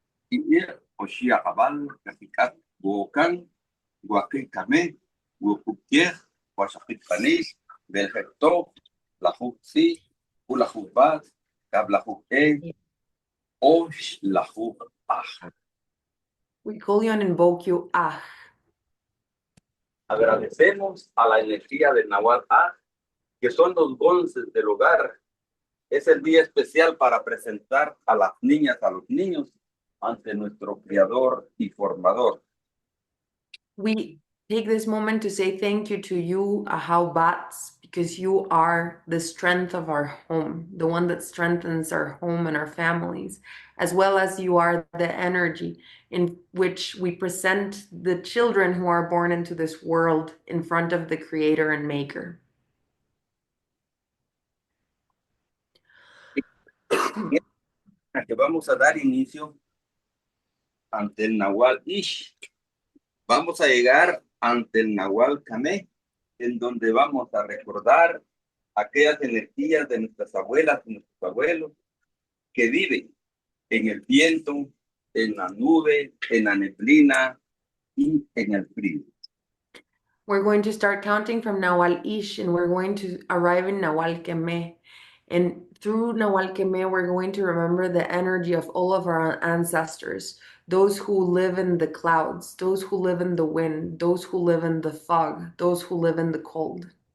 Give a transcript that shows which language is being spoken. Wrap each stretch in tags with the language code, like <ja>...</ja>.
<en>Ir Oshia Abal, Kafikat, Wokan, Guaquil Kame, Wukukier, Washakit Panis, Belhecto, Lahuk Si, Ulahuk Bat, Kablahuk E, Osh Lahuk Ah. We call you and invoke you, Ah.</en> <es>Agradecemos a la energía del Nahual Ah, que son los bonces del hogar. Es el día especial para presentar a las niñas, a los niños, ante nuestro Creador y Formador.</es> <en>We take this moment to say thank you to you, Ahau Bats, because you are the strength of our home, the one that strengthens our home and our families, as well as you are the energy in which we present the children who are born into this world in front of the Creator and Maker.</en> <es>Que vamos a dar inicio ante el Nahual Ish. Vamos a llegar ante el Nahual Kameh, en donde vamos a recordar aquellas energías de nuestras abuelas y nuestros abuelos que viven en el viento, en la nube, en la neblina y en el frío.</es> <en>We're going to start counting from Nahual Ish, and we're going to arrive in Nahual Kemeh. And through Nahual Kemeh, we're going to remember the energy of all of our ancestors, those who live in the clouds, those who live in the wind, those who live in the fog, those who live in the cold.</en>